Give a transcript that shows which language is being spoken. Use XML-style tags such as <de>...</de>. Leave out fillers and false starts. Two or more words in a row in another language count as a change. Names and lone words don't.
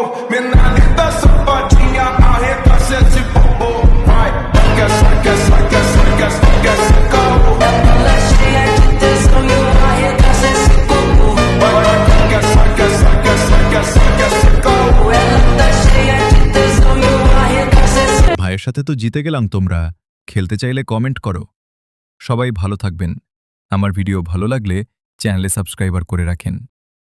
<pt>Mina linda, safadinha, arregaça esse bobo. Vai, quer, caô. Ela cheia de tesão e eu arregaço esse bobo. Vai, quer, caô. Ela tá cheia de tesão e eu arregaço esse</pt> <bn>ভাইয়ের সাথে তো জিতে গেলাম। তোমরা খেলতে চাইলে কমেন্ট করো। সবাই ভালো থাকবেন। আমার ভিডিও ভালো লাগলে</bn> <en>channel subscriber</en> <bn>করে রাখেন।</bn>